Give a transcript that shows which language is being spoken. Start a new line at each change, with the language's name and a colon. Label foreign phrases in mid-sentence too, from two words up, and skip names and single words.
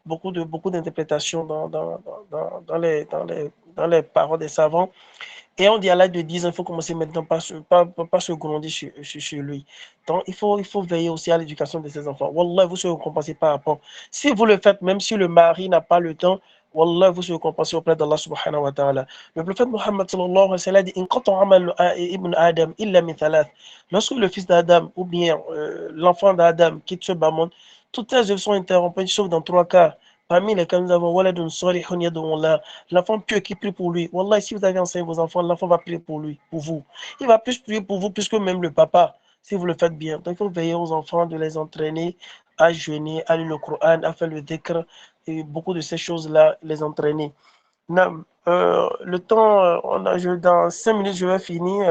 French: Beaucoup d'interprétations dans les paroles des savants. Et on dit à l'âge de 10 ans, il faut commencer maintenant par se gronder sur lui. Donc, il faut veiller aussi à l'éducation de ses enfants. Wallah, vous serez récompensé par rapport. Si vous le faites, même si le mari n'a pas le temps, Wallah, vous serez récompensé auprès d'Allah
Arabic: سبحانه وتعالى.
French: Le prophète
Arabic: Muhammad صلى الله عليه وسلم dit انقطع عمل ابن آدم إلا من ثلاث.
French: Lorsque le fils d'Adam ou bien l'enfant d'Adam quitte ce bas monde, toutes ses œuvres sont interrompues, sauf dans 3 cas. Parmi lesquels nous avons
Arabic: ولد صالح يدعو
French: l'enfant pieux qui prie pour lui. Wallah, si vous avez enseigné vos enfants, l'enfant va prier pour lui, pour vous. Il va plus prier pour vous plus que même le papa, si vous le faites bien. Donc, il faut veiller aux enfants de les entraîner à jeûner, à lire le Coran, à faire le dhikr, et beaucoup de ces choses-là, les entraîner. Non, le temps, dans 5 minutes, je vais finir.